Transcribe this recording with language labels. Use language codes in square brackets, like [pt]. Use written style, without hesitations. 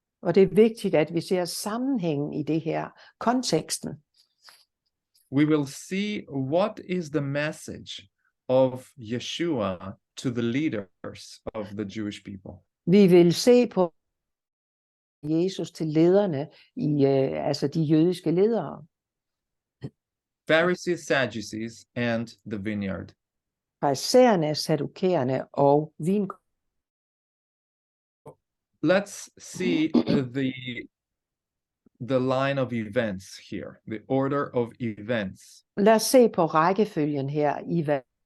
[da] Og det er vigtigt, at vi ser sammenhængen i det her, konteksten. [en] We will see what is the message of Yeshua to the leaders of the Jewish people. [da] Vi vil se på Jesus til lederne, altså de jødiske ledere. [en] Pharisees, Sadducees, and the vineyard. [da] Farisæerne, saddukæerne og vin. [en] Let's see the line of events here, the order of events. [da] Lad os se på rækkefølgen her i hvad